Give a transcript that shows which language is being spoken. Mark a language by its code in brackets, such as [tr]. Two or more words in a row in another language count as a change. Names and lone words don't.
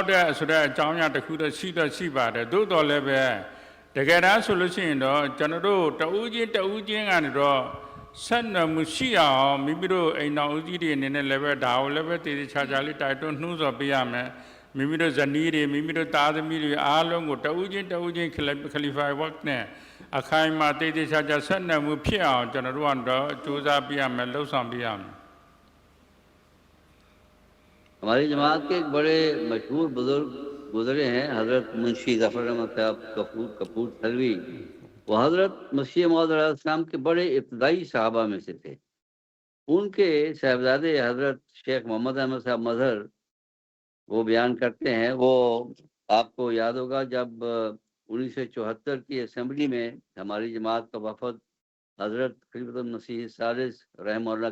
[my] တဲ့ဆိုတဲ့အကြောင်းအရာတစ်ခုတော့ရှိပါတယ်သို့တော်လည်းပဲတကယ်တမ်းဆိုလို့ရှိရင်တော့ကျွန်တော်တို့တဦးချင်းကနေတော့ဆက်နွယ်မှုရှိအောင်မိမိတို့အိမ်တော်ဦးကြီးတွေအနေနဲ့လည်းပဲဒါကိုလည်းပဲတည်တည်ချာချာလေးတိုက်တွန်းနှိုးဆော်ပေးရမယ်မိမိတို့ဇနီးတွေမိမိတို့သားသမီးတွေအားလုံးကိုတဦးချင်းခလီဖာဝတ်နဲ့အခိုင်အမာတည်တည်ချာချာဆက်နွယ်မှုဖြစ်အောင်ကျွန်တော်တို့ကတော့ကြိုးစားပြရမယ်လှုပ်ဆောင်ပြရမယ် [ur] ہماری جماعت کے ایک بڑے مشہور بزرگ گزرے ہیں حضرت منشی ظفر احمد صاحب کپور تھلوی وہ حضرت مسیح موعود علیہ السلام کے بڑے ابتدائی صحابہ میں سے تھے ان کے صاحبزادے حضرت شیخ محمد احمد صاحب مظہر وہ بیان کرتے ہیں وہ آپ کو یاد ہوگا جب 1974 کی اسمبلی میں ہماری جماعت کا وفد حضرت خلیفۃ المسیح ثالث رحمت اللہ